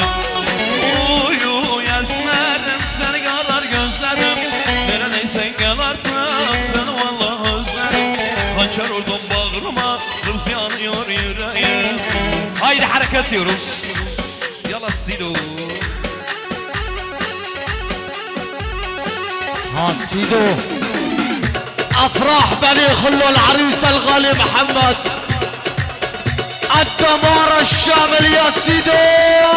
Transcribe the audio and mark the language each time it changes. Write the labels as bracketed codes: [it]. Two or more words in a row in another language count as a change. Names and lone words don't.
[tr] Uy uy esmerim seni kadar gözlerim. Neredeysen gel artık seni vallahi özledim. Hançer vurdum bağrıma kız yanıyor yüreğim. Haydi hareket diyoruz. Yala Sido. Ha Sido. [ar] افراح بني خلو العريس الغالي محمد الدمار الشامل يا سيدي.